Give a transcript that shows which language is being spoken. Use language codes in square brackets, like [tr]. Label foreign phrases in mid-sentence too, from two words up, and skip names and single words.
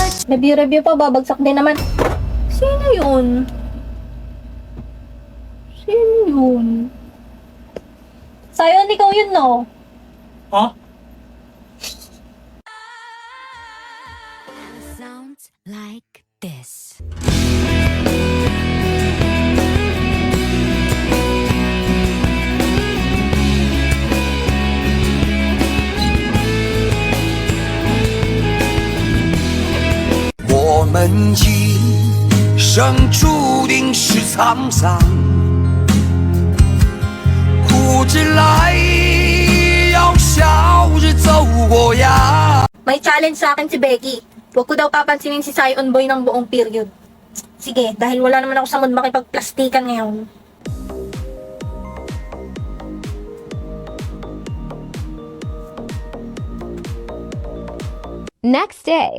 [tl] Review pa, babagsak din naman. Sino yun? Sino yun? Sayon, ikaw yun, no? Ha? [en] Sounds like this. [zh] 我们一生注定是沧桑，苦之来要笑着走过呀。 [tl] May challenge sa akin si Becky. Huwag ko daw papansinin si Sayon Boy ng buong period. Sige, dahil wala naman ako sa mood makipagplastikan ngayon. [en] Next day.